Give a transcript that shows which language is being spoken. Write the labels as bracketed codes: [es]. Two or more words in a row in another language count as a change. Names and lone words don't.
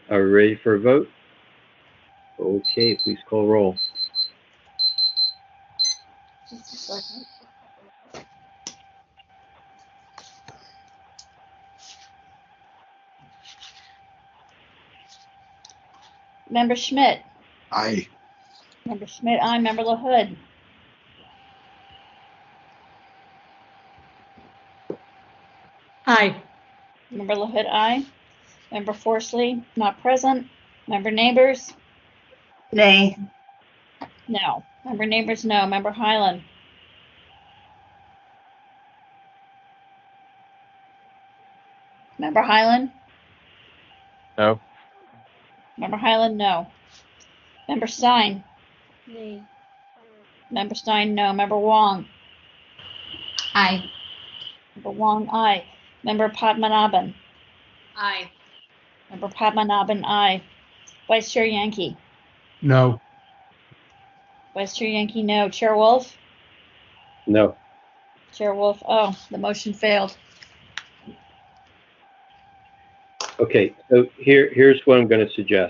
[en] Are we ready for a vote? Okay, please call roll. Just a second. Member Schmidt. Aye. Member Schmidt, aye. Member LaHood. Aye. Member LaHood, aye. Member Forsley, not present. Member Neighbors? Nay. No. Member Neighbors, no. Member Highland? Member Highland? No. Member Highland, no. Member Stein? Nay. Member Stein, no. Member Wong? Aye. Member Wong, aye. Member Padmanabhan? Aye. Member Padmanabhan, aye. Vice Chair Yankee? No. Vice Chair Yankee, no. Chair Wolf? No. Chair Wolf, oh, the motion failed. Okay, so here's what I'm going to suggest.